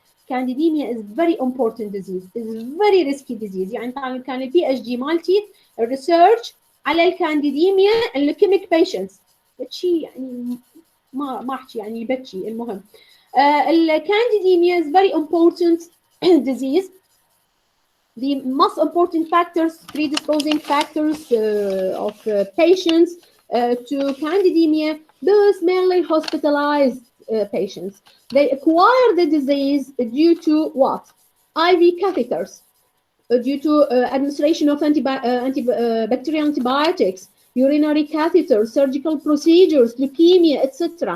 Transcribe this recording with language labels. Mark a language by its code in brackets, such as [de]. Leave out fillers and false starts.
[en] Candidemia is very important disease. It's very risky disease. [ar] يعني كان البي اتش دي مالتي research على الكانديديميا الليكيميك patients. بتشي يعني ما احكي يعني بتشي المهم. [en] الكانديديميا is very important disease. The most important factors, predisposing factors of patients to candidemia, those mainly hospitalized patients. They acquire the disease due to what? IV catheters, due to administration of antibacterial antibiotics, urinary catheters, surgical procedures, leukemia, etc.